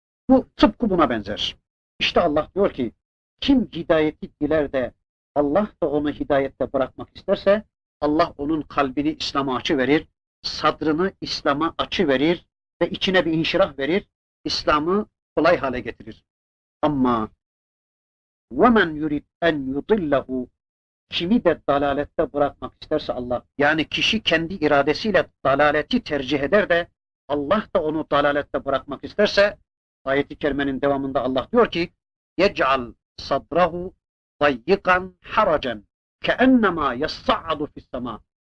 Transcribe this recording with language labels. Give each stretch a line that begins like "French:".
Turkish: Bu tıpkı buna benzer. İşte Allah diyor ki, kim hidayeti diler de Allah da onu hidayette bırakmak isterse, Allah onun kalbini İslam'a açıverir, sadrını İslam'a açıverir ve içine bir inşirah verir, İslam'ı kolay hale getirir.
Arabic: Ama وَمَنْ يُرِدْ اَنْ يُضِلَّهُ.
Turkish: Kimi de dalalette bırakmak isterse Allah, yani kişi kendi iradesiyle dalaleti tercih eder de Allah da onu dalalette bırakmak isterse, ayet-i kerimenin devamında Allah diyor ki
Arabic: يَجْعَلْ صَدْرَهُ ضَيِّقًا حَرَجًا كَأَنَّمَا يَصَّعَدُ فِي السَّمَاءِ.